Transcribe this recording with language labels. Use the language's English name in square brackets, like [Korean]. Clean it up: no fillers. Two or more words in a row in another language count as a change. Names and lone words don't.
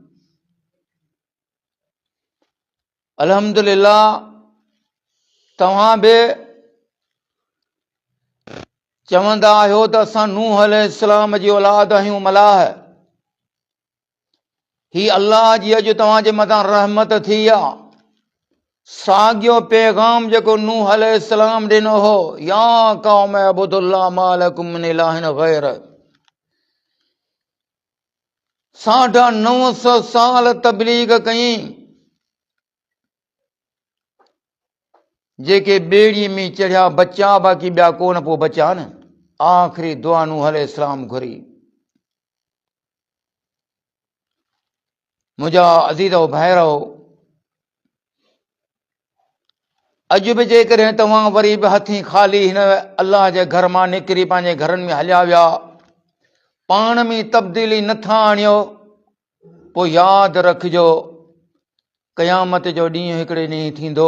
[Sindhi] अल्हम्दुलिल्लाह तव्हां बि चवंदा आहियो त असां नूह अलैहिस्सलाम जी औलाद आहियूं, मलाह। ही अल्लाह जी अॼु तव्हांजे मथां रहमत थी आहे। साॻियो पैगाम जेको नूह अलैहिस्सलाम ॾिनो हो, [Arabic] يا قوم اعبدوا الله ما لكم من إله غير, [Sindhi] 950 साल तबलीग कई, जेके ॿेड़ीअ में चढ़िया बचा, बाक़ी ॿिया कोन पोइ बचा न। आख़िरी दुआ नूह अलैहिस्सलाम घुरी। मुंहिंजा अज़ीज़ो भाइरो, अॼु बि जेकॾहिं तव्हां वरी बि हथी ख़ाली हिन अलाह जे घर मां निकिरी पंहिंजे घरनि में हलिया विया, पाण में तब्दीली नथा आणियो, पोइ यादि रखिजो क़यामत जो ॾींहुं हिकिड़े ॾींहुं थींदो।